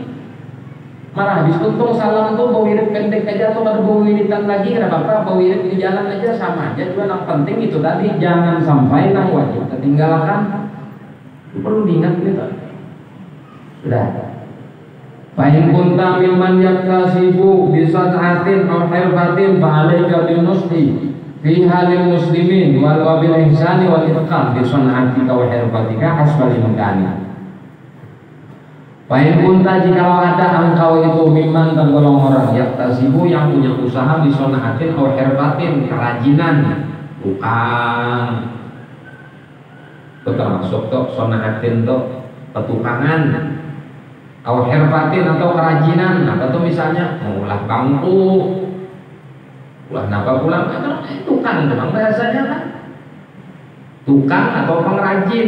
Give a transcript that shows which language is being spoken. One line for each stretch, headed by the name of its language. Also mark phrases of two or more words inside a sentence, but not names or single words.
Banjar: Malah habis tuntung salam tuh bawa wirid pendek aja atau baru bawa wiridan lagi, ada apa-apa bawa wirid di jalan aja sama aja. Cuma yang penting itu tadi jangan sampai nang wajib ketinggalkan. Itu perlu diingat gitu. Sudah.
Arabic: فإن كنت ممن يكتسب بصنعة أو حرفة فعليك بالنصح في حال المسلمين وبالإحسان والإتقان بصنعتك وحرفتك حسب الإمكان. فإن كنت
Banjar: jikalau ada engkau itu mimman tergolong orang yaktasibu yang punya usaha
Arabic: بصنعة أو حرفة,
Banjar: kerajinan, tukang, itu termasuk tuh sona'atin tuh petukangan, atau herbatin atau kerajinan. Nah, atau misalnya mengulah bangku, ulah napa pulang, tukang memang bahasanya kan, tukang atau pengrajin.